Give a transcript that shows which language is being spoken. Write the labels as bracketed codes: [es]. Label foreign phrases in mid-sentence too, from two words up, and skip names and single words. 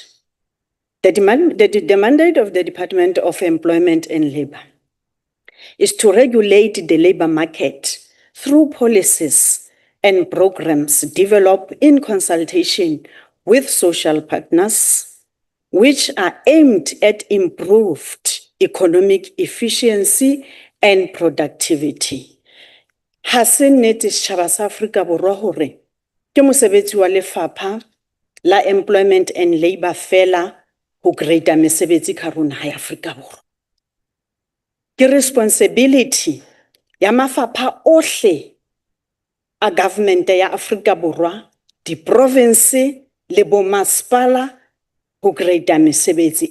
[en] The mandate of the Department of Employment and Labour is to regulate the labour market through policies and programs developed in consultation with social partners, which are aimed at improved economic efficiency and productivity. [st] Ha se nnete setjhaba sa Afrika Borwa hore ke mosebetsi wa lefapha la [en] employment and labour [st] fela ho create mesebetsi ka rona ha Afrika Borwa. Ke responsibility ya mafapha ohle a government ya Afrika Borwa, di province le bo masipala ho create mesebetsi.